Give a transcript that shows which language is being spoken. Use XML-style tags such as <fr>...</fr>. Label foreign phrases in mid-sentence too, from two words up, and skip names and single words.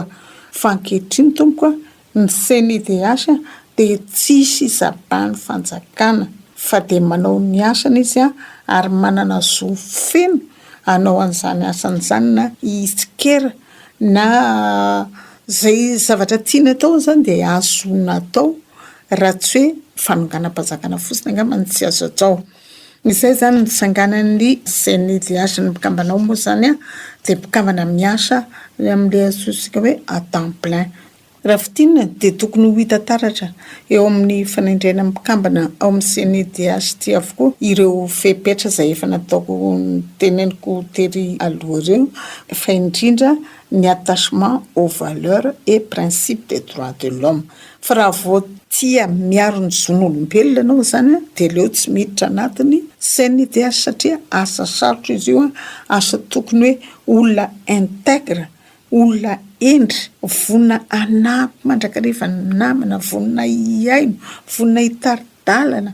<mg>Fa ankehitriny tompoko ny CNDH de tsisy zabany fanjakana fa de manao ny asany izy a ary manana zo feno anao an'izany asany zany na itsikera na zay zavatra tiana tao zany de azona atao raha tsy hoe fanonganam-panjakana fotsiny angambany tsy azo atao. Izay zany nisanganan'ny CNDH ny mpikambanao moa zany a de mpikambana miasa amin'le azosika hoe</mg> <fr>à temps plein.</fr> <mg>Raha fitinina de tokony ho hita taratra eo amin'ny fanaindrena mpikambana ao amin'ny CNDH ty avokoa ireo fehipetra izay efa nataoko teneniko tery aloha ireo fa indrindra ny</mg> <fr>attachement aux valeurs et principes des droits de l'homme.</fr> <mg>Fa raha vao tia miaro ny zon'olombelona anao zany a de leo tsy miditra anatiny CNDH satria asa sarotra izy io a, asa tokony hoe olona intègre, olona endry, vonina anampy mandrakariva namana, vonina iaino, vonina hitaridalana.</mg>